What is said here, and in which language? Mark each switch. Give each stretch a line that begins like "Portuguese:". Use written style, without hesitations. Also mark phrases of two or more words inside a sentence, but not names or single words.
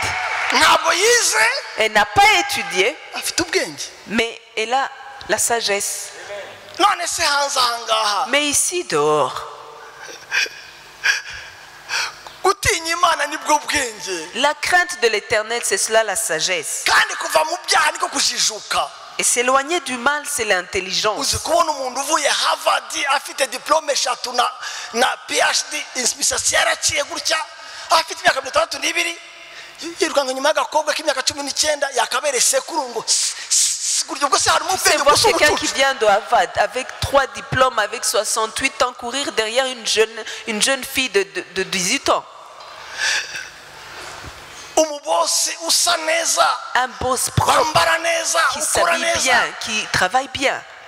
French: Elle n'a pas étudié, mais elle a la sagesse. Mais ici dehors, la crainte de l'Éternel, c'est cela la sagesse. Et s'éloigner du mal, c'est l'intelligence.
Kinyarwanda: uzi kubona umuntu uvuye Harvard afite diplome 3 na PhD imisatsi yaraciye gutya afite imyaka 32 yirukanga nyuma y'agakobwa k'imyaka 19 yakabere sekuru ngo
French: C'est voir quelqu'un qui vient de Harvard avec 3 diplômes, avec 68 ans, courir derrière une jeune fille de 18 ans. Un boss propre, qui s'habille bien, qui travaille bien.